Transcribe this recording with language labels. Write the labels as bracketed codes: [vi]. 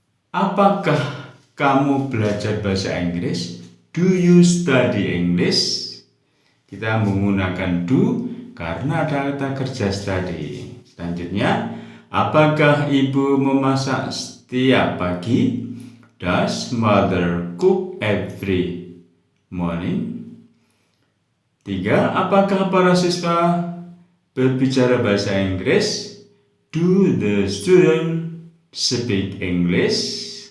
[id] Apakah kamu belajar bahasa Inggris? [en] Do you study English? [id] Kita menggunakan do karena ada kata kerja study. Selanjutnya, apakah ibu memasak setiap pagi? [en] Does mother cook every morning? 3. [id] Apakah para siswa berbicara bahasa Inggris? [en] Do the student speak English?